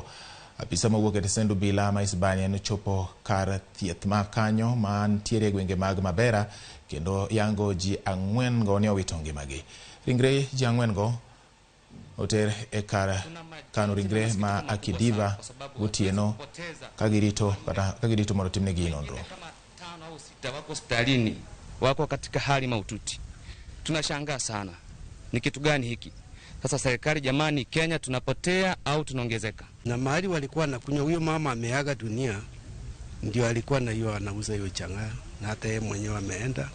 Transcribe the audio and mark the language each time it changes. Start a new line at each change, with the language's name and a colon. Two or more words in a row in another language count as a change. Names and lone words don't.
Luo (Kenya and Tanzania): Apisa mawuok e tesend obila ma Isbania nochopo kar thieth ma kanyo ma ntiere gwenge mag Mabera kendo yango ji 4 go ne owito ngimagi. Ringre ji 4 go oter e kar kano ringre ma Akidiva gotieno kagirito mondo timnegi nonro.
Swahili: Kama 5 au 6 wako hospitalini, wako katika hali mahututi. Tunashangaa sana. Ni kitu gani hiki? Sasa serikali jamani, Kenya tunapotea au tunaongezeka? Na mahali walikuwa nakunywa, huyo mama ameaga dunia, ndio alikuwa na hiyo anauza hiyo chang'aa, na hata yeye mwenyewe ameenda.